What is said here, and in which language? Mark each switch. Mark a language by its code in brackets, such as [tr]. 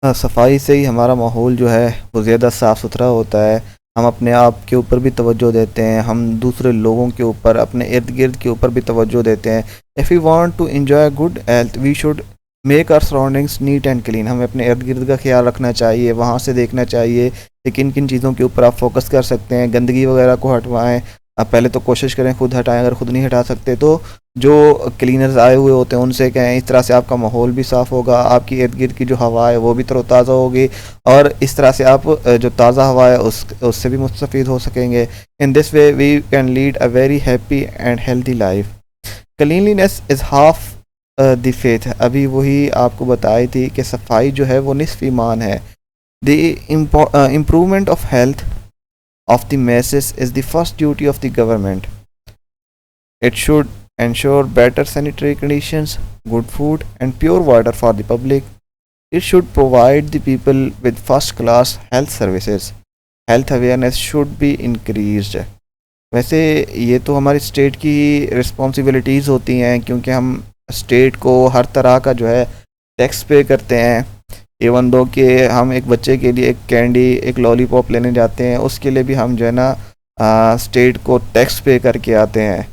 [ur] صفائی سے ہی ہمارا ماحول جو ہے وہ زیادہ صاف ستھرا ہوتا ہے. ہم اپنے آپ کے اوپر بھی توجہ دیتے ہیں, ہم دوسرے لوگوں کے اوپر, اپنے ارد گرد کے اوپر بھی توجہ دیتے ہیں. [en] If we want to enjoy good health we should make our surroundings neat and clean. [ur] ہمیں اپنے ارد گرد کا خیال رکھنا چاہیے, وہاں سے دیکھنا چاہیے کہ کن کن چیزوں کے اوپر آپ فوکس کر سکتے ہیں. گندگی وغیرہ کو ہٹوائیں. آپ پہلے تو کوشش کریں خود ہٹائیں, اگر خود نہیں ہٹا سکتے تو جو کلینرز آئے ہوئے ہوتے ہیں ان سے کہیں. اس طرح سے آپ کا ماحول بھی صاف ہوگا, آپ کی ارد گرد کی جو ہوا ہے وہ بھی تر و تازہ ہوگی, اور اس طرح سے آپ جو تازہ ہوا ہے اس سے بھی مستفید ہو سکیں گے. [en] In this way we can lead a very happy and healthy life. Cleanliness is half the faith. [ur] ابھی وہی آپ کو بتائی تھی کہ صفائی جو ہے وہ نصف ایمان ہے. [en] The improvement of health of the masses is the first duty of the government. It should ensure better sanitary conditions, good food and pure water for the public. It should provide the people with first class health services. Health awareness should be increased. [ur] ویسے یہ تو ہماری state کی responsibilities ہوتی ہیں, کیونکہ ہم state کو ہر طرح کا جو ہے ٹیکس پے کرتے ہیں. ایون دو کہ ہم ایک بچے کے لیے ایک کینڈی, ایک لالی پاپ لینے جاتے ہیں, اس کے لیے بھی ہم جو ہے نا اسٹیٹ کو ٹیکس پے کر کے آتے ہیں.